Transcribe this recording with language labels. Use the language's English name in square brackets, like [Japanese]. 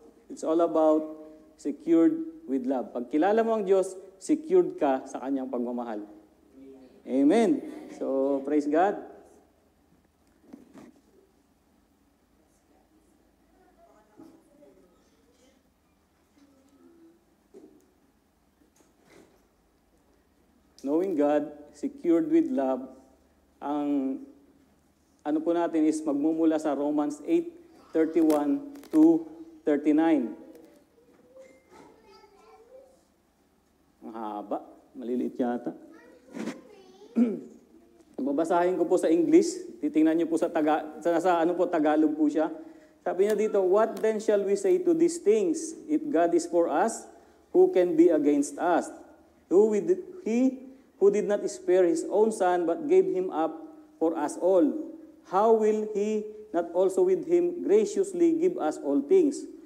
[English] It's all about secured with love. [Filipino] Pag kilala mo ang Diyos, secured ka sa Kanyang pagmamahal. [English] Amen. So, praise God. Knowing God, secured with love, [Filipino] ang ano po natin [English] is [Filipino] magmumula sa [English] Romans 8:31 to 39. [Filipino] Ang haba, maliliit yata. Babasahin ko po sa English, titingnan niyo po sa Tagalog po siya. Sabi niya dito, [English] what then shall we say to these things? If God is for us, who can be against us? He who did not spare his own son, but gave him up for us all, how will he not also with him graciously give us all things?